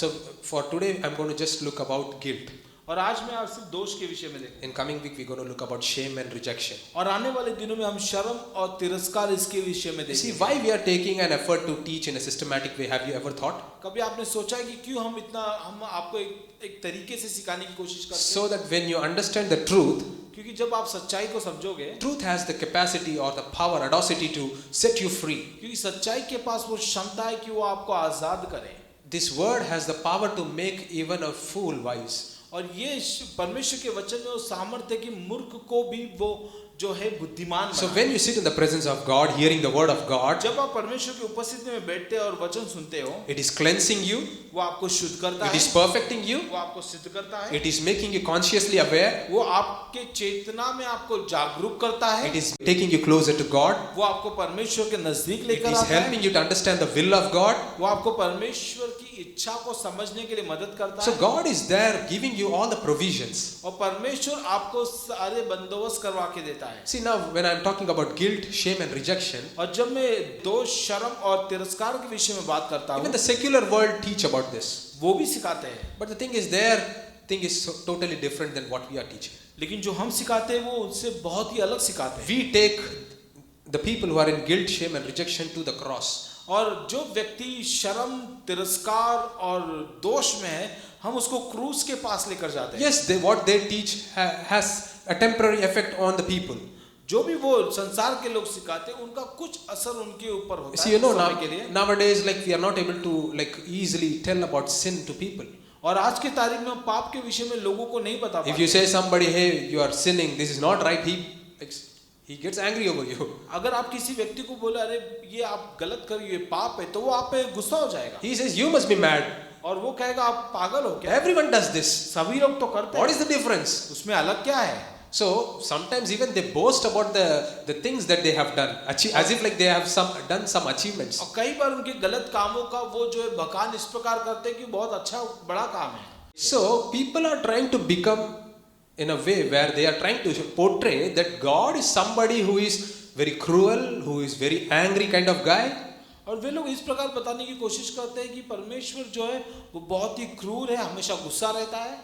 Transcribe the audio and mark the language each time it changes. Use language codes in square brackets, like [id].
[en] So for today I'm going to just look about guilt. [hi] और आज मैं आपसे दोष के विषय में देखूंगा। [en] In coming week we're going to look about shame and rejection. [hi] और आने वाले दिनों में हम शर्म और तिरस्कार इसके विषय में [en] You see [hi] देखेंगे। [en] why we are taking an effort to teach in a systematic way? Have you ever thought? [hi] कभी आपने सोचा है कि क्यों हम आपको एक तरीके से सिखाने की कोशिश करते हैं? [en] So that when you understand the truth, [hi] क्योंकि जब आप सच्चाई को समझोगे, [en] truth has the capacity or the power, audacity to set you free. [hi] क्योंकि सच्चाई के पास वो क्षमता है कि वो आपको आजाद करे। [en] This word has the power to make even a fool wise. [hi] और ये परमेश्वर के वचन में वो सामर्थ्य है कि मूर्ख को भी वो जो है बुद्धिमान [en] So [hi] बनाए। [en] when you sit in the presence of God, hearing the word of God, [hi] जब आप परमेश्वर की उपस्थिति में बैठते हैं और वचन सुनते हो, [en] it is cleansing you, [hi] वो आपको शुद्ध करता [en] it [hi] है, [en] is perfecting you, [hi] वो आपको सिद्ध करता है, [en] it is making you consciously aware, [hi] वो आपके चेतना में आपको जागरूक करता है, [en] it is taking you closer to God, [hi] वो आपको परमेश्वर के नजदीक [en] it [hi] लेकर [en] is [hi] आता है, [en] helping you to understand the will of God. [hi] वो आपको परमेश्वर की इच्छा को समझने के लिए मदद करता [en] So [hi] है। [en] God is there giving you all the provisions. [hi] और परमेश्वर आपको सारे बंदोबस्त करवा के देता है। [en] See now when I'm talking about guilt, shame and rejection, [hi] और जब मैं दोष, शर्म और तिरस्कार के विषय में बात करता [en] even [hi] हूँ, [en] the secular world teach about this. [hi] वो भी सिखाते हैं। [en] But the thing is their thing is so totally different than what we are teaching. [hi] लेकिन जो हम सिखाते हैं वो उनसे बहुत ही अलग सिखाते हैं। [en] We take the people who are in guilt, shame and rejection to the cross. [hi] और जो व्यक्ति शर्म, तिरस्कार और दोष में है, हम उसको क्रूस के पास लेकर जाते हैं। [en] Yes, what they teach has a temporary effect on the people. [hi] जो भी वो संसार के लोग सिखाते हैं उनका कुछ असर उनके ऊपर होता [en] See, [hi] है [en] you know, [hi] समय के लिए। [en] nowadays, like we are not able to like easily tell about sin to people. [hi] और आज की तारीख में हम पाप के विषय में लोगों को नहीं बता [en] If [hi] पाते। [en] you say somebody, hey, you are sinning, this is not right, he gets angry over you. [hi] अगर आप किसी व्यक्ति को बोले अरे ये आप गलत कर रहे हो, ये पाप है, तो वो आप पे गुस्सा हो जाएगा [en] He says, you must be mad. [hi] और वो कहेगा आप पागल हो क्या? [en] Everyone does this. [hi] सभी लोग तो करते [en] What [hi] हैं, [en] is the difference? [hi] उसमें अलग क्या है? [en] So sometimes even they boast about the things that they have done, as if like they have done some achievements. [hi] और कई बार उनके गलत कामों का वो जो है बखान इस प्रकार करते हैं कि बहुत अच्छा बड़ा काम है। [en] So people are trying to become in a way where they are trying to portray that God is somebody who is very cruel, who is very angry kind of guy. [hi] और वे लोग इस प्रकार बताने की कोशिश करते हैं कि परमेश्वर जो है वो बहुत ही क्रूर है, हमेशा गुस्सा रहता है।